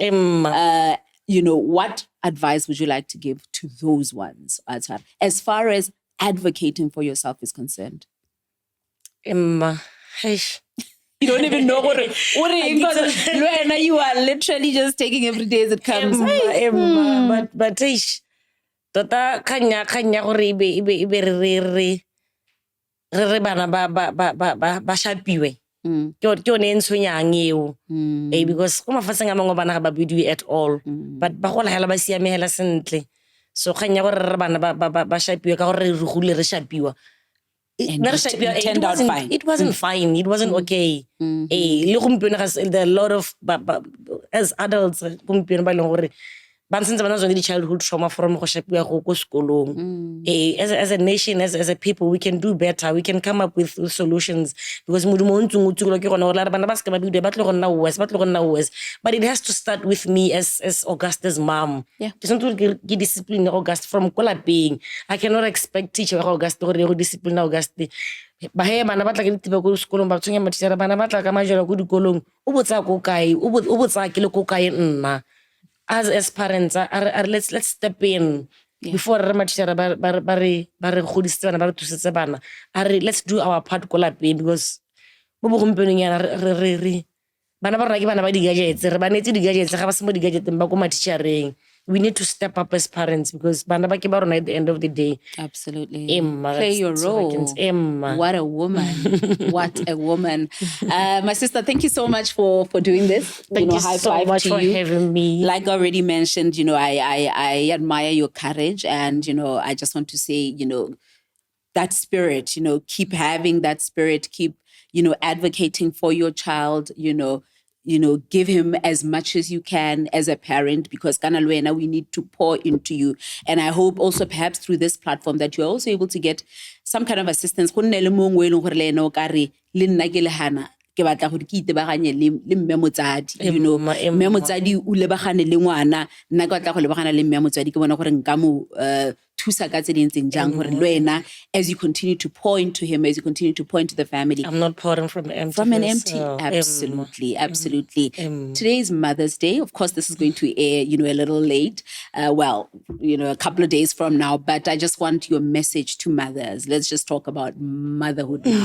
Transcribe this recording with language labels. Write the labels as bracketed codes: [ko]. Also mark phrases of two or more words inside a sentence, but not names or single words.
[en] You know, what advice would you like to give to those ones, Atar, as far as advocating for yourself is concerned? You don't even know what because you are literally just taking every day as it comes. [tn] But tota kanya gore ibe re bana ba shapiwe ke yone ntshonyang eo because go mafatsheng a mangwe bana ga ba bidiwe [en] at all, [tn] but ba gola hela ba siamela sentle. So kanya gore re bana ba shapiwe ka gore re gole re shapiwa. [en] It wasn't fine. It wasn't okay. There are a lot of as adults childhood trauma from as a nation, as a people, we can do better. We can come up with solutions, because but it has to start with me as Auguste's mom. Yeah. Discipline Auguste from being. I cannot expect teacher Auguste or discipline Auguste. [tn] Bahe bana batla ke ditebe go sekolong ba tshwenya matšhara bana batla ka majelo go dikolong o botsa go kae o botsa ke le go kae nna. [en] As parents, let's step in before [tn] re matšhara ba re godisitse bana ba re thusitse bana. [en] Let's do our part [tn] go lapeng, because mo bogompienong yana re bana ba rona ke bana ba di-gadgets, re ba netse di-gadgets ga ba se mo di-gadgeteng ba ko matšhareng. [en] We need to step up as parents, because [tn] bana ba ke ba rona [en] at the end of the day. Absolutely. Play your role. What a woman. What a woman. My sister, thank you so much for doing this. Thank you so much for having me. Like I already mentioned, you know, I admire your courage, and, you know, I just want to say, you know, that spirit, you know, keep having that spirit, keep, you know, advocating for your child, you know, give him as much as you can as a parent, because GaonaLive, we need to pour into you. And I hope also perhaps through this platform that you're also able to get some kind of assistance. [tn] Ke batla gore ke itebaganye le mme motsadi, [en] you know, [tn] mme motsadi o lebagane le ngwana, nna ke batla go lebagana le mme motsadi ke bona gore nka mo thusa ka tse dintseng jang gore le wena, [en] as you continue to pour into him, as you continue to pour into the family. I'm not pouring from empty. From an empty. Absolutely. Today is Mother's Day. Of course, this is going to air, you know, a little late. Well, you know, a couple of days from now. But I just want your message to mothers. Let's just talk about motherhood now.